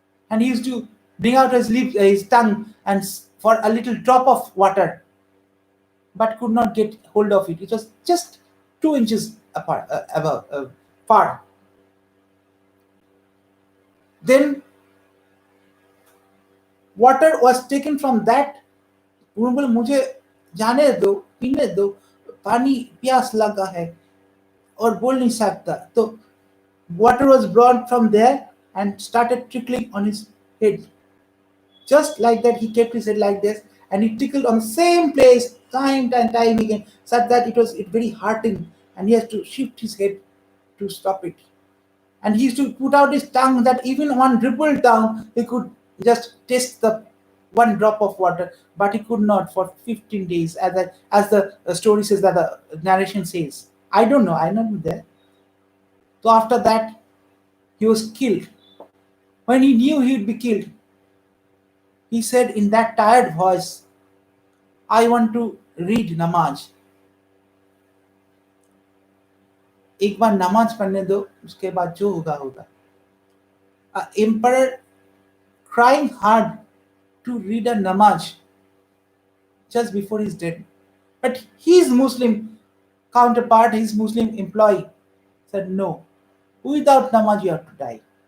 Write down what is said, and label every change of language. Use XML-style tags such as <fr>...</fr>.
<en>And he used to bring out his lips, his tongue, and for a little drop of water, but could not get hold of it. It was just 2 inches apart, above, far. Then water was taken from that.</en> <hi>उन्होंने बोले मुझे जाने दो, पीने दो, पानी प्यास लगा है और बोल नहीं सकता. तो</hi> <en>water was brought from there and started trickling on his head. Just like that, he kept his head like this, and he tickled on the same place time and time again, such that it was very hurting, and he has to shift his head to stop it. And he used to put out his tongue that even one dribble down, he could just taste the one drop of water, but he could not for 15 days, as the story says, that the narration says. I don't know, I'm not there. So after that, he was killed. When he knew he'd be killed, he said in that tired voice, I want to read namaz.</en> <hi>एक बार नमाज पढ़ने दो, उसके बाद जो होगा होगा.</hi> <en>Emperor crying hard to read a namaz just before his death. But his Muslim counterpart, his Muslim employee, said no, without namaz you have to die.</en>